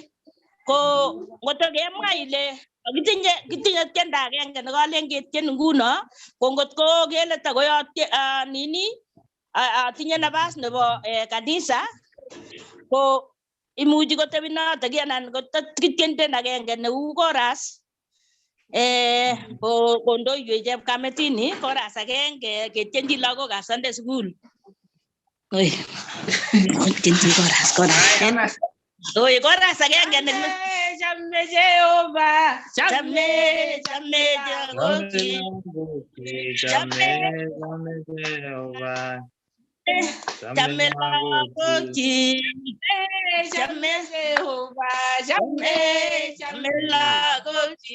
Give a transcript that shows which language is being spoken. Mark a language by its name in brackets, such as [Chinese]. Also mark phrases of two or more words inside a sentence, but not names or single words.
[Kalenjin] Ko ngotakemwa ile kitinye tiendo agenge nekalen ketien nguno, ko ngotko kele takoyot nini tinye nafas nebo kanisa, ko imuchi kotebi noto anan kotien agenge neu chorus Kondoi Chepkametini koras agenge ketyenji lagokab [English] Sunday school. [Kalenjin] Oi. Ketyenji koras. Oi, koras agenge ne chame Jehova. Chame Jehova. Chame Jehova. Chame lagoki. Chame Jehova. Chame lagoki.